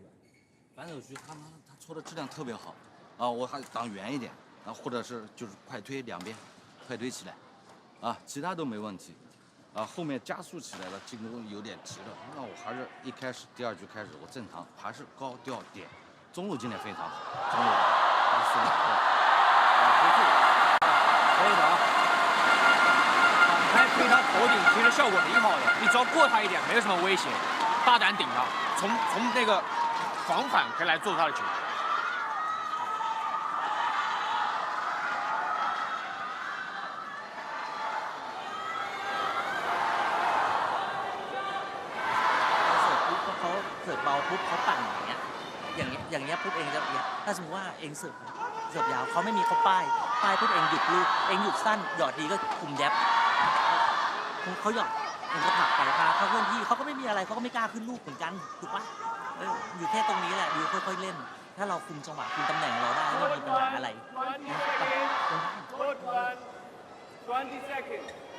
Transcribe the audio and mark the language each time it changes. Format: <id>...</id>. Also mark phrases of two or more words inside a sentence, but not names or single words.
<zh>反手区他搓的质量特别好。 啊，我还挡远一点，啊，或者是就是快推两边，快推起来，啊，其他都没问题，啊，后面加速起来了，进攻有点急了，那我还是一开始第二局开始我正常，还是高调点， 中路今天非常好，中路回住，可以的啊。反拍推他头顶，其实效果挺好的，你只要过他一点，没有什么威胁，大胆顶他，从那个防反可以来做他的球。</zh> <th>เขาเสิร์ฟเบาปุ๊บเขาปั่นอย่างเงี้ยปุ๊บเองจะถ้าสมมติว่าเองเสิร์ฟยาวเขา ไม่มีเขาป้ายปุ๊บเองหยุดลูกเองหยุดสั้นหยอดดีก็คุมแดบเขาหยอดเองก็ผลักไปพาเขาเคลื่อนที่เขาก็ไม่มีอะไรเขาก็ไม่กล้าขึ้นลูกเหมือนกันถูกปะอยู่แค่ตรงนี้แหละดูค่อยๆเล่นถ้าเราคุมจังหวะคุมตำแหน่งเราได้ไม่มีปัญหาอะไรนะ</th> <en>20 seconds.</en>